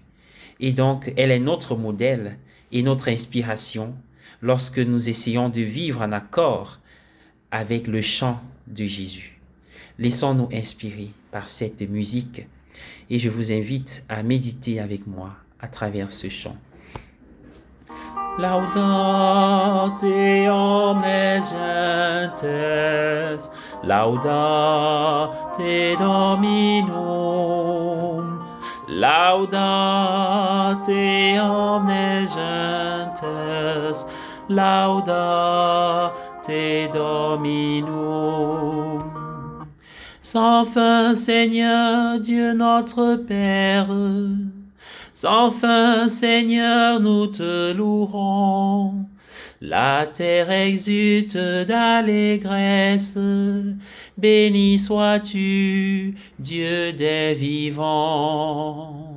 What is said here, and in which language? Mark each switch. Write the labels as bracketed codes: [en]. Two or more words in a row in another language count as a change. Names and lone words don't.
[fr] Et donc, elle est notre modèle et notre inspiration lorsque nous essayons de vivre en accord avec le chant de Jésus. Laissons-nous inspirer par cette musique et je vous invite à méditer avec moi à travers ce chant. [la] Laudate omnes gentes, laudate Dominum, laudate omnes gentes, laudate Dominum. [fr] Sans fin, Seigneur Dieu notre Père, sans fin, Seigneur, nous te louerons. La terre exulte d'allégresse. Béni sois-tu, Dieu des vivants.